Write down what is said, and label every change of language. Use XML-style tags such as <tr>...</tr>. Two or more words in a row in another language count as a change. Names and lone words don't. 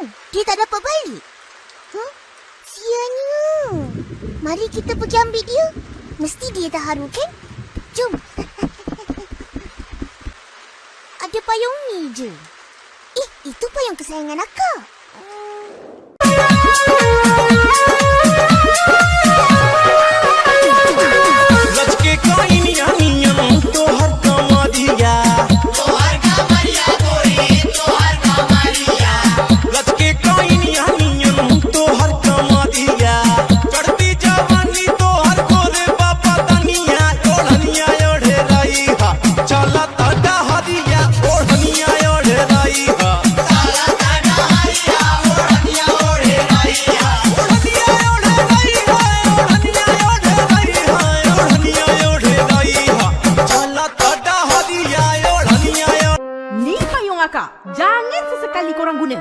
<ms>Dia tak dapat balik. Sianya. Mari kita pergi ambil dia. Mesti dia dah haru kan? Jom. Ada payung ni je. Itu payung kesayangan akak.</ms> <bho>लचके कोई निया तो हर कमरिया लचके कोई निया तो हर कमरिया चढ़ती जवानी तो हर गोरे बाबा तनिया ओढ़निया ओढ़े रही हा चला तड़ा हरिया ओढ़निया ओढ़े रही हा</bho> <ms>Ni payung akak. Jangan sesekali korang guna.</ms>